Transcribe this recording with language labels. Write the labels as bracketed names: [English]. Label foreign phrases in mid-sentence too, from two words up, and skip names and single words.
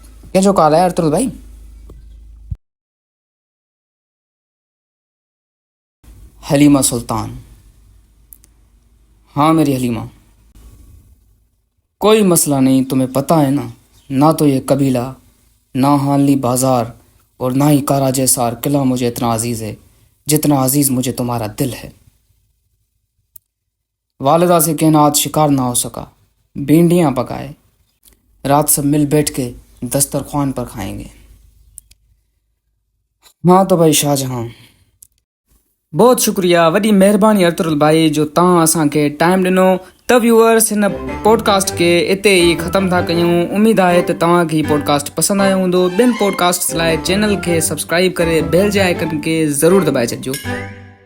[Sindhi] कंहिंजो कॉल आहे अर्तुल भाई? हलीमा सुल्तान। [Hindi] हाँ मेरी हलीमा, कोई मसला नहीं, तुम्हें पता है ना तो ये कबीला, ना हानली बाजार और ना ही कारा जैसार किला मुझे इतना अजीज़ है जितना अजीज़ मुझे तुम्हारा दिल है। वालिदा से कहना आज शिकार ना हो सका, भिंडियाँ पकाए, रात सब मिल बैठ के दस्तरखान पर खाएंगे। हाँ तो भाई शाहजहां, बहुत शुक्रिया, [Sindhi] वॾी महिरबानी अर्तुल भाई जो तव्हां असांखे टाइम ॾिनो। त व्यूअर्स, हिन पॉडकास्ट खे इते ई ख़तमु था कयूं। उमेद आहे त तव्हांखे हीउ पॉडकास्ट पसंदि आयो हूंदो। ॿियनि पॉडकास्ट लाइ चैनल खे सब्सक्राइब करे बेल जे आइकन खे ज़रूरु दॿाए छॾिजो।